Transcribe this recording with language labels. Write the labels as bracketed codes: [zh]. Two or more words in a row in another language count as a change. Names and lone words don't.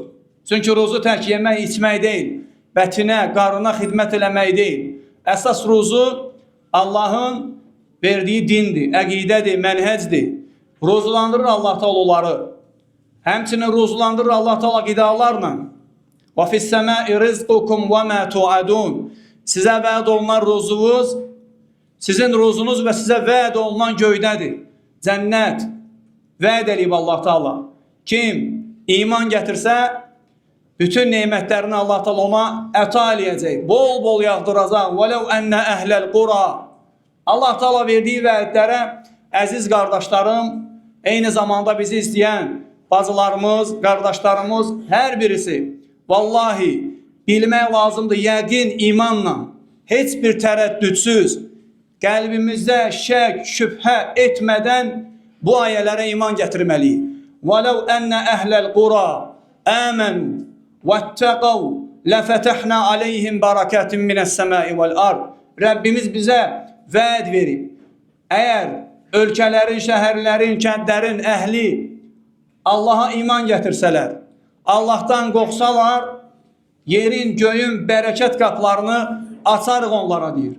[az] Çünki ruzu tək yemək, içmək deyil. Bətinə, qarına xidmət eləmək deyil. Əsas ruzu Allahın verdiyi dindir, əqidədir, mənhəcdir. Ruzulandırır Allah Teala onları. Həmçinin ruzulandırır Allah Teala qidalarla. [ar] وَفِي السَّمَاءِ رِزْقُكُمْ وَمَا تُعَدُونَ [az] Sizə vəd olunan ruzunuz, sizin ruzunuz və sizə vəd olunan göydədir. Cənnət vəd eləyib Allah Teala. Kim iman gətirsə, bütün nemətlərini Allah Teala ona əta eləyəcək. Bol-bol yağdıracaq. [ar] وَلَوْ أَنَّ أَهْلَ الْقُرَى [az] Allah Teala verdiyi vədlərə, əziz qardaşlarım, eyni zamanda bizi istəyən bacılarımız, qardaşlarımız, hər birisi vallahi bilmək lazımdır, yəqin imanla, heç bir tərəddüdsüz, qəlbimizdə şək, şübhə etmədən bu ayələrə iman gətirməliyik. [ar] وَلَوْ أَنَّ أَهْلَ الْقُرَى آمَنُوا وَاتَّقَوْا لَفَتَحْنَا عَلَيْهِمْ بَرَكَاتٍ مِنَ السَّمَاءِ وَالْأَرْضِ [az] Rəbbimiz bizə vəd verib. Əgər ölkələrin, şəhərlərin, kəndlərin əhli Allaha iman gətirsələr, Allahdan qorxsalar, yerin, göyün bərəkət qaplarını açarıq onlara deyir.